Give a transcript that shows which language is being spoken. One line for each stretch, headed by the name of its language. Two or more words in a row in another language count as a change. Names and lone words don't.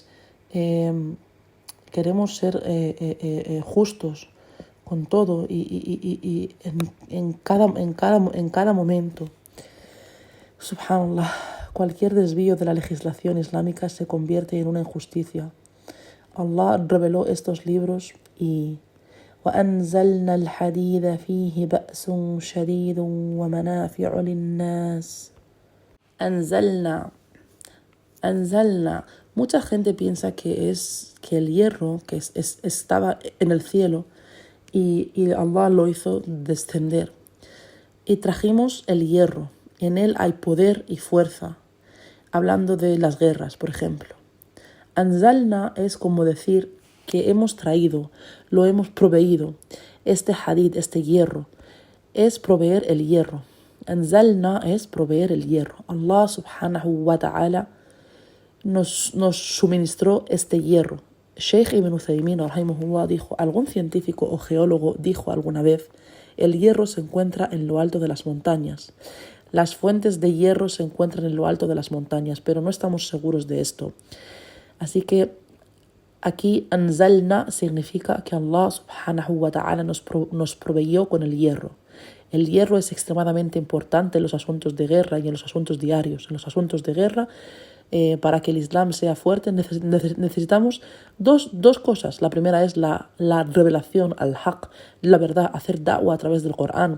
Spanish: Queremos ser justos con todo y en cada momento. Subhanallah, cualquier desvío de la legislación islámica se convierte en una injusticia. Allah reveló estos libros y
Arabic: وأنزلنا الحديد فيه بأس شديد ومنافع للناس.
Spanish: Anzalna. Mucha gente piensa que el hierro que estaba en el cielo y Allah lo hizo descender. Y trajimos el hierro. En él hay poder y fuerza. Hablando de las guerras, por ejemplo. Anzalna es como decir que hemos traído, lo hemos proveído. Este hadid, este hierro, es proveer el hierro. Anzalna es proveer el hierro. Allah
Arabic: سبحانه وتعالى
Spanish: nos suministró este hierro. Sheikh Ibn Uthaymin, rahimahullah, dijo, algún científico o geólogo dijo alguna vez, el hierro se encuentra en lo alto de las montañas. Las fuentes de hierro se encuentran en lo alto de las montañas, pero no estamos seguros de esto. Así que aquí anzalna significa que Allah
Arabic: سبحانه وتعالى
Spanish: nos proveyó con el hierro. El hierro es extremadamente importante en los asuntos de guerra y en los asuntos diarios. En los asuntos de guerra, para que el Islam sea fuerte, necesitamos dos cosas. La primera es la revelación
Arabic: الحق,
Spanish: la verdad, hacer da'wah a través del Corán.